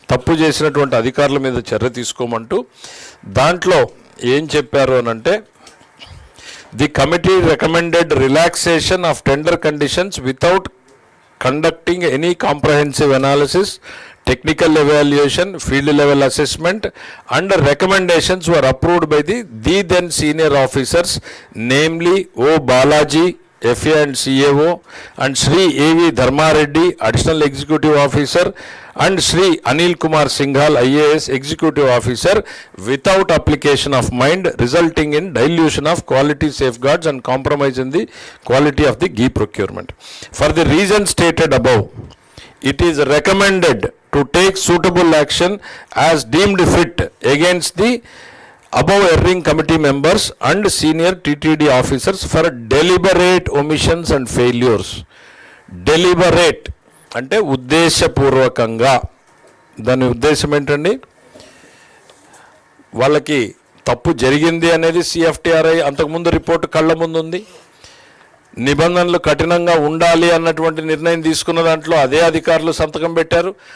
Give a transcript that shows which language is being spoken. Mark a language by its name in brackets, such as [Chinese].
[Telugu] తప్పు చేసినటువంటి అధికారుల మీద చర్య తీసుకోమంటూ. దాంట్లో ఏం చెప్పారు అనంటే, [English] The committee recommended relaxation of tender conditions without conducting any comprehensive analysis, technical evaluation, field level assessment and recommendations were approved by the then senior officers, namely O. Balaji, FA and CAO, and Sri A.V. Dharmareddy, Additional Executive Officer, and Sri Anil Kumar Singhal, IAS Executive Officer, without application of mind, resulting in dilution of quality safeguards and compromise in the quality of the ghee procurement. For the reasons stated above, it is recommended to take suitable action as deemed fit against the above erring committee members and senior TTD officers for deliberate omissions and failures. [Telugu] Deliberate అంటే ఉద్దేశపూర్వకంగా. దాని ఉద్దేశం ఏంటండి? వాళ్ళకి తప్పు జరిగింది అనేది CFTRI అంతకుముందు రిపోర్టు కళ్ళ ముందు ఉంది. నిబంధనలు కఠినంగా ఉండాలి అన్నటువంటి నిర్ణయం తీసుకున్న దాంట్లో అదే అధికారులు సంతకం పెట్టారు.